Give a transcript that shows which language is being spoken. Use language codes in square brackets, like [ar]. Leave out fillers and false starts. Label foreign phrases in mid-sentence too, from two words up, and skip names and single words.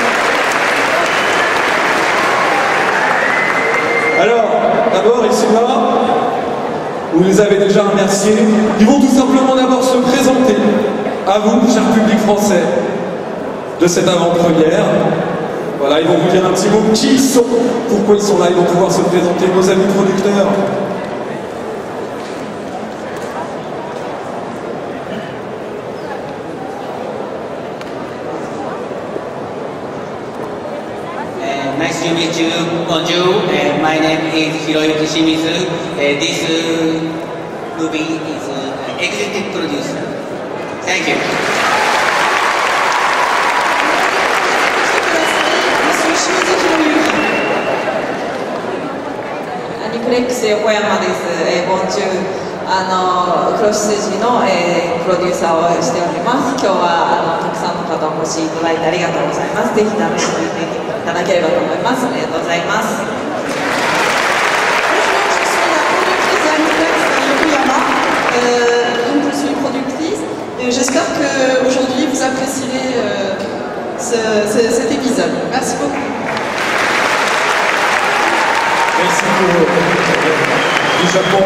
[fr] Alors, d'abord, ils sont là. Vous les avez déjà remerciés. Ils vont tout simplement d'abord se présenter à vous, cher public français, de cette avant-première. Voilà, ils vont vous dire un petit mot qui ils sont, pourquoi ils sont là, ils vont pouvoir se présenter, nos amis producteurs. [en] Nice to meet you. Bonjour. My name is Hiroyuki Shimizu. This movie is executive producer. Thank you. [fr] Monsieur Shimizu Hiroyuki. [ja] アニプレックス横山です。Bonjour。クロス筋の、プロデューサーをしております。今日はたくさんの方お越しいただいてありがとうございます。ぜひ楽しんでいただければと思います。ありがとうございます。 [fr] Donc je suis productrice et j'espère qu'aujourd'hui vous apprécierez cet épisode. Merci beaucoup. Merci pour du Japon.